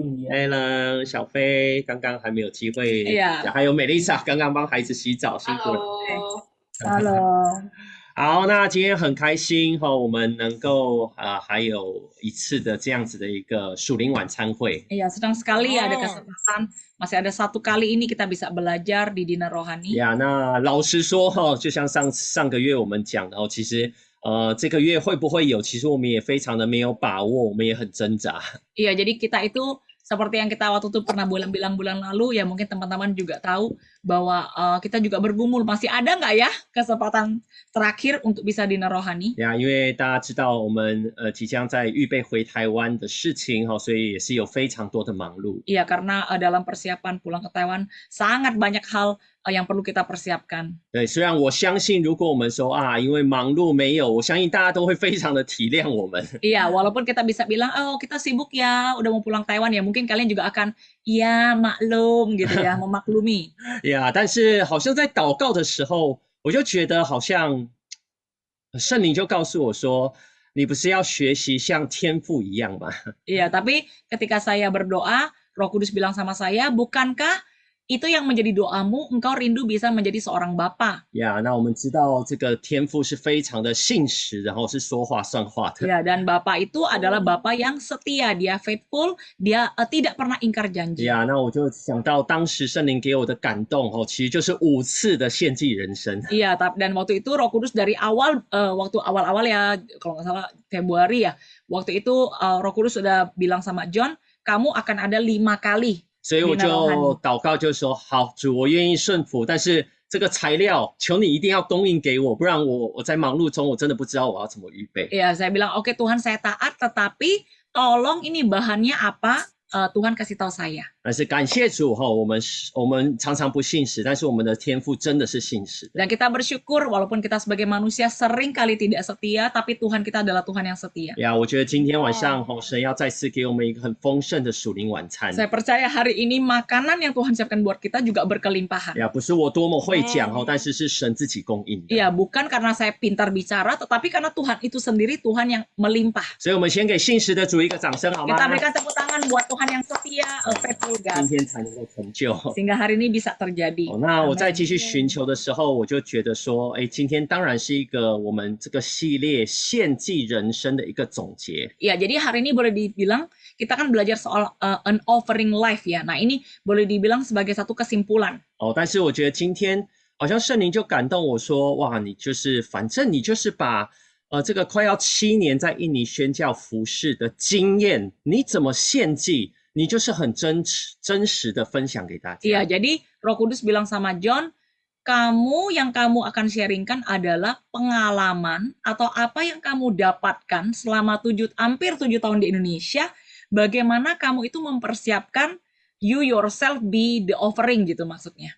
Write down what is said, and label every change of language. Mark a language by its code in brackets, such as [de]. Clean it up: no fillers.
[zh] 艾伦、小飞刚刚还没有机会，哎呀还有美丽莎刚刚帮孩子洗澡，辛苦了。 [id] Halo. [zh] 好，那今天很开心哈、我们能够还有一次的这样子的一个属灵晚餐会。 [id] Iya, senang sekali ada Oh. kesempatan. Masih ada satu kali ini kita bisa belajar di Dinner Rohani. [zh] 呀，那老实说哈、就像上个月我们讲的哦，其实这个月会不会有？其实我们也非常的没有把握，我们也很挣扎。 [id] Iya, jadi kita itu seperti yang kita waktu itu pernah bilang bulan lalu, ya mungkin teman-teman juga tahu bahwa kita juga bergumul, masih ada nggak ya kesempatan terakhir untuk bisa Dinner Rohani? [zh] 呀，因为大家知道我们即将在预备回台湾的事情哈、所以也是有非常多的忙碌。 [id] Iya, karena dalam persiapan pulang ke Taiwan sangat banyak hal yang perlu kita persiapkan. [zh] 对，虽然我相信，如果我们说因为忙碌没有，我相信大家都会非常的体谅我们。 [id] Iya, walaupun kita bisa bilang, oh kita sibuk ya, udah mau pulang Taiwan ya, mungkin kalian juga akan, iya maklum gitu ya, memaklumi. [zh] 呀，但是好像在祷告的时候，我就觉得好像圣灵就告诉我说，你不是要学习像天父一样吗？ [id] Iya, tapi ketika saya berdoa, Roh Kudus bilang sama saya, bukankah itu yang menjadi doamu, engkau rindu bisa menjadi seorang bapa? [zh] 呀，那我们知道这个天父是非常的信实，然后是说话算话的。 [id] Ya, dan Bapa itu adalah Bapa yang setia, dia faithful, dia tidak pernah ingkar janji. [zh] 呀，那我就想到当时圣灵给我的感动哦，其实就是5次的献祭人生。 [id] Iya, dan waktu itu Roh Kudus dari awal, waktu awal-awal ya, kalau nggak salah Februari ya, waktu itu Roh Kudus sudah bilang sama John, kamu akan ada 5 kali. [zh] 所以我 [en] Dinner [zh] 就 [id] Rohani. [zh] 祷告，就说好主，我愿意顺服，但是这个材料求你一定要供应给我，不然我在忙碌中我真的不知道我要怎么预备。 [id] Iya, saya bilang, oke Tuhan saya taat, tetapi tolong ini bahannya apa, Tuhan kasih tahu saya. [zh] 但是感谢主我们常常不信实，但是我们的天父真的是信实的。 [id] Dan kita bersyukur walaupun kita sebagai manusia sering kali tidak setia, tapi Tuhan kita adalah Tuhan yang setia. [zh] 呀，我觉得今天晚上神要再次给我们一个很丰盛的属灵晚餐。 [id] Saya percaya hari ini makanan yang Tuhan siapkan buat kita juga berkelimpahan. [zh] 呀，不是我多么会讲但是是神自己供应的。 [id] Iya, bukan karena saya pintar bicara, tetapi karena Tuhan itu sendiri Tuhan yang melimpah. [zh] 所以我们先给信实的主一个掌声好吗？ [id] Kita berikan tepuk tangan buat Tuhan yang setia, faithful [zh] 今 [en] God, [zh] 天才能够成就。 [id] sehingga hari ini bisa terjadi. [zh] 那我在 [id] Amin. [zh] 继续寻求的时候，我就觉得说，今天当然是一个我们这个系列献祭人生的一个总结。 [id] Ya, jadi hari ini boleh dibilang kita kan belajar soal [en] an offering life [id] ya. Nah, ini boleh dibilang sebagai satu kesimpulan. [zh] 但是我觉得今天好像圣灵就感动我说，哇，你就是反正你就是把这个快要7年在印尼宣教服事的经验，你怎么献祭，你就是很真实的分享给大家。 [id] Iya, jadi Roh Kudus bilang sama John, yang kamu akan sharingkan adalah pengalaman atau apa yang kamu dapatkan selama hampir 7 tahun di Indonesia, bagaimana kamu itu mempersiapkan [en] you yourself be the offering [id] gitu maksudnya.